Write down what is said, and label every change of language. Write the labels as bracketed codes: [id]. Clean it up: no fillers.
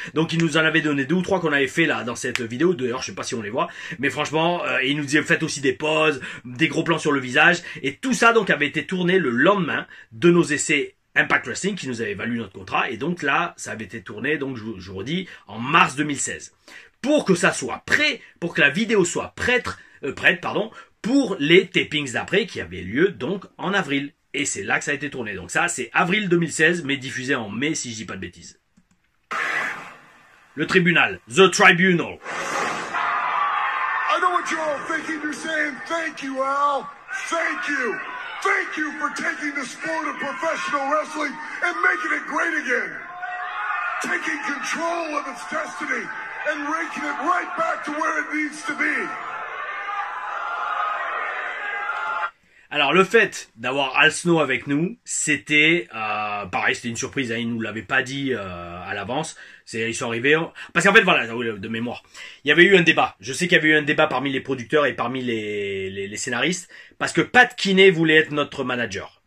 [fr] Donc ils nous en avaient donné 2 ou 3 qu'on avait fait là dans cette vidéo, d'ailleurs je sais pas si on les voit, mais franchement, ils nous disaient faites aussi des pauses, des gros plans sur le visage, et tout ça donc avait été tourné le lendemain de nos essais Impact Wrestling qui nous avait valu notre contrat, et donc là ça avait été tourné, donc je vous redis, en mars 2016. Pour que ça soit prêt, pour que la vidéo soit prête, pour les tapings d'après qui avaient lieu donc en avril. Et c'est là que ça a été tourné. Donc ça, c'est avril 2016, mais diffusé en mai si je dis pas de bêtises. Le tribunal, The Tribunal. [en] I know what you're all thinking. You're saying, thank you, Al. Thank you. Thank you for taking the sport of professional wrestling and making it great again. Taking control of its destiny and raking it right back to where it needs to be. [fr] Alors le fait d'avoir Al Snow avec nous, c'était pareil, c'était une surprise, hein, ils nous l'avaient pas dit à l'avance. Ils sont arrivés parce qu'en fait voilà, de mémoire, il y avait eu un débat. Je sais qu'il y avait eu un débat parmi les producteurs et parmi les scénaristes parce que Pat Kinney voulait être notre manager.